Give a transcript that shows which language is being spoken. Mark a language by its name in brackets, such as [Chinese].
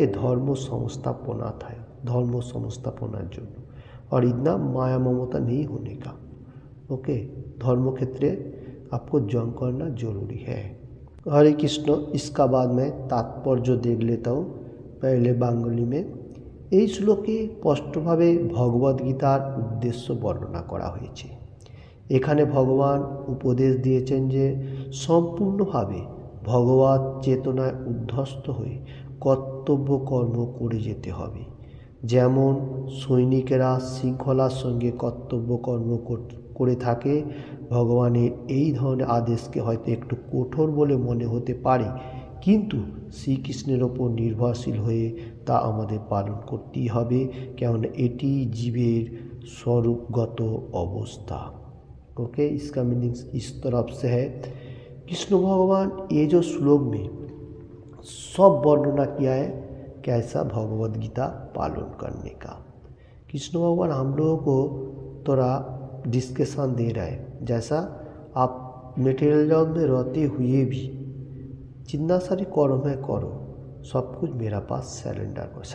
[Hindi] ये धर्म संस्थापना था, धर्म संस्थापनार जন্য, और इतना माया ममता नहीं होने का। ओके, धर्म क्षेत्रे आपको जंग करना जरूरी है। हरे कृष्ण। इसका बाद में तात्पर्य देख लेता हूँ पहले बांगली में। [Bangla] এই শ্লোকে স্পষ্টভাবে ভগবদ্গীতার উদ্দেশ্য বর্ণনা করা হয়েছে। এখানে ভগবান উপদেশ দিয়েছেন যে সম্পূর্ণভাবে ভগবত চেতনায় উদ্ধস্ত হয়ে কর্তব্য কর্ম করে যেতে হবে। যেমন সৈনিকেরা শৃঙ্খলার সঙ্গে কর্তব্য কর্ম করে থাকে, ভগবানের এই ধরনের আদেশকে হয়তো একটু কঠোর বলে মনে হতে পারে, কিন্তু শ্রীকৃষ্ণের ওপর নির্ভরশীল হয়ে তা আমাদের পালন করতেই হবে, কেননা এটি জীবের स्वरूपगत अवस्था। [Hindi] ओके, इसका मीनिंग इस तरफ से है। कृष्ण भगवान ये जो श्लोक में सब वर्णना किया है कैसा भगवद गीता पालन करने का। कृष्ण भगवान हम लोगों को थोड़ा डिस्कशन दे रहा है, जैसा आप मटेरियल जगत में रहते हुए भी जितना सारी कर्म है करो, सब कुछ मेरा पास सरेंडर करो।